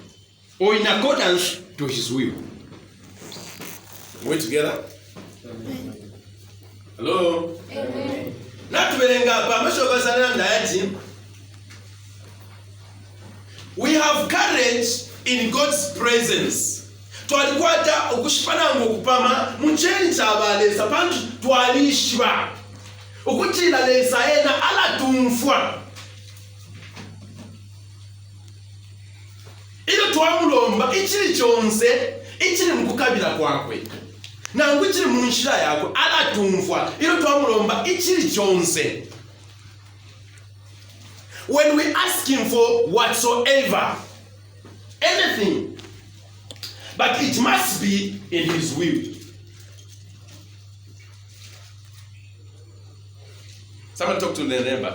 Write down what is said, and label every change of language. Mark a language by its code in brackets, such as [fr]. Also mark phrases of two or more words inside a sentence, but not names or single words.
[en] Or in accordance to His will. We together? Hello? Amen. We have courage in God's presence. [bem] Twalikwata okushipana ngokupama muchencha abalesa pantu twalishwa ukutila lesa yena ala tumfwa ilo twamulomba ichili chonse ichili mukukabila kwakwe nangu ichili munshira yako ala tumfwa ilo twamulomba ichili chonse. [en] When we ask him for whatsoever, anything, but it must be in his will. Someone talk to the neighbor.